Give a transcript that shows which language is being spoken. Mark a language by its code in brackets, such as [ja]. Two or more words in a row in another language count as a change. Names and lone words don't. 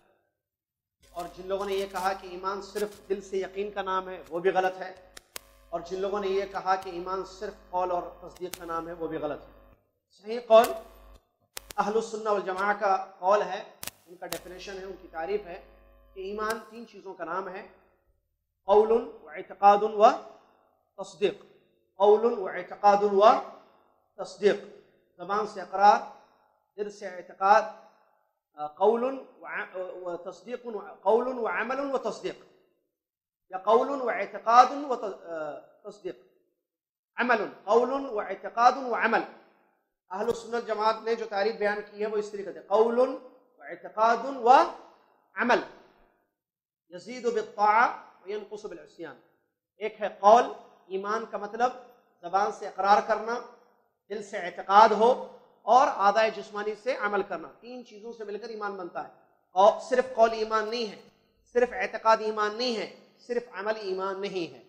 [ur] اور جن لوگوں نے یہ کہا کہ ایمان صرف دل سے یقین کا نام ہے، وہ بھی غلط ہے۔ اور جن لوگوں نے یہ کہا کہ ایمان صرف قول اور تصدیق کا نام ہے، وہ بھی غلط ہے۔ صحیح قول [ar] اہل السنہ والجماعہ [ur] کا قول ہے، ان کا ڈیفینیشن ہے، ان کی تعریف ہے کہ ایمان 3 چیزوں کا نام ہے: [ar] قول و اعتقاد و تصدیق۔ [ur] قول و اعتقاد و تصدیق، زبان سے اقرار، دل سے اعتقاد، قول و تصدیق، قول و عمل و تصدیق، یا قول و اعتقاد و تصدیق، عمل، قول و اعتقاد و عمل۔ [ar] اہل السنت جماعت [ur] نے جو تعریف بیان کی ہے وہ اس طریقے سے: [ar] قول و اعتقاد و عمل، یزید بالطاعہ وینقص بالعصیان۔ [ur] ایک ہے قول، ایمان کا مطلب زبان سے اقرار کرنا، دل سے اعتقاد ہو، اور اعضائے جسمانی سے عمل کرنا۔ 3 چیزوں سے مل کر ایمان بنتا ہے۔ اور صرف قول ایمان نہیں ہے، صرف اعتقاد ایمان نہیں ہے، صرف عمل ایمان نہیں ہے۔